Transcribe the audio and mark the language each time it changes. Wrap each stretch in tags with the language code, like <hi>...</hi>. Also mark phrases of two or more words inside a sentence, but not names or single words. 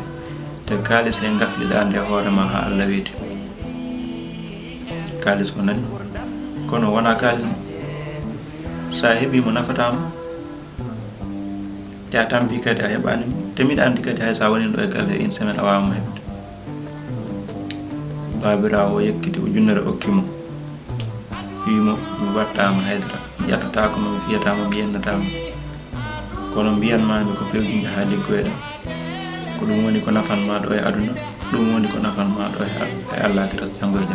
<ff>Te kalis he gafliɗa nde hoorema ha Allah weeti. Kalis o nani, kono wona kalis mo. Sa heɓimo nafatama, te a tampi kadi a heɓanimo. Te miɗa andi kadi hay sa woni ɗo e galle</ff> <fr>une semaine</fr> <ff>a wawamo heɓde. Babirawo o yekkiti ujunnere okkimo, wimo mi wattama haydara, mi ƴattatako mo, mi fiyatama, mi yennatama. Kono mbiyanmami ko fewji jaha liggoyɗa, ko ɗum woni ko nafanma ɗo e aduna, ɗum woni ko nafanma ɗo e allahkira janngo e jam.</ff>